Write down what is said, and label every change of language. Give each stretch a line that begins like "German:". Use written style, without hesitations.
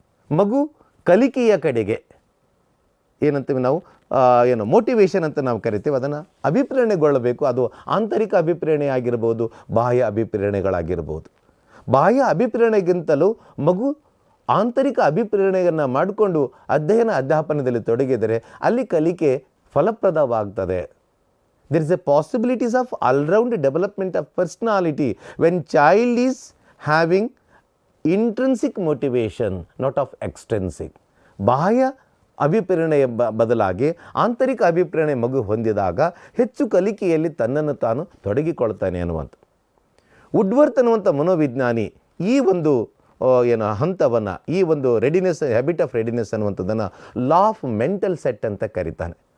Kannada: ಮಗು ಕಲಿಕೆಯ ಕಡೆಗೆ ಏನಂತೀವಿ ನಾವು ಮೋಟಿವೇಶನ್ ಅಂತ ನಾವು ಕರಿತೇವೆ, ಅದನ್ನು ಅಭಿಪ್ರೇರಣೆಗೊಳ್ಳಬೇಕು. ಅದು ಆಂತರಿಕ ಅಭಿಪ್ರೇರಣೆ ಆಗಿರ್ಬೋದು, ಬಾಹ್ಯ ಅಭಿಪ್ರೇರಣೆಗಳಾಗಿರ್ಬೋದು. ಬಾಹ್ಯ ಅಭಿಪ್ರೇರಣೆಗಿಂತಲೂ ಮಗು ಆಂತರಿಕ ಅಭಿಪ್ರೇರಣೆಯನ್ನು ಮಾಡಿಕೊಂಡು ಅಧ್ಯಾಪನದಲ್ಲಿ ತೊಡಗಿದರೆ ಅಲ್ಲಿ ಕಲಿಕೆ ಫಲಪ್ರದವಾಗ್ತದೆ.
English: There is a possibilities of all-round development of personality when child is having intrinsic motivation, not of extrinsic.
Kannada: ಬಾಹ್ಯ ಅಭಿಪ್ರೇರಣೆಯ ಬದಲಾಗಿ ಆಂತರಿಕ ಅಭಿಪ್ರೇರಣೆ ಮಗು ಹೊಂದಿದಾಗ ಹೆಚ್ಚು ಕಲಿಕೆಯಲ್ಲಿ ತನ್ನನ್ನು ತಾನು ತೊಡಗಿಕೊಳ್ತಾನೆ ಅನ್ನುವಂಥ ವುಡ್ವರ್ತ್ ಅನ್ನುವಂಥ ಮನೋವಿಜ್ಞಾನಿ ಈ ಒಂದು ಹಂತವನ್ನು, ಈ ಒಂದು ರೆಡಿನೆಸ್, ಹ್ಯಾಬಿಟ್ ಆಫ್ ರೆಡಿನೆಸ್ ಅನ್ನುವಂಥದ್ದನ್ನು ಲಾ ಆಫ್ ಮೆಂಟಲ್ ಸೆಟ್ ಅಂತ ಕರೀತಾನೆ.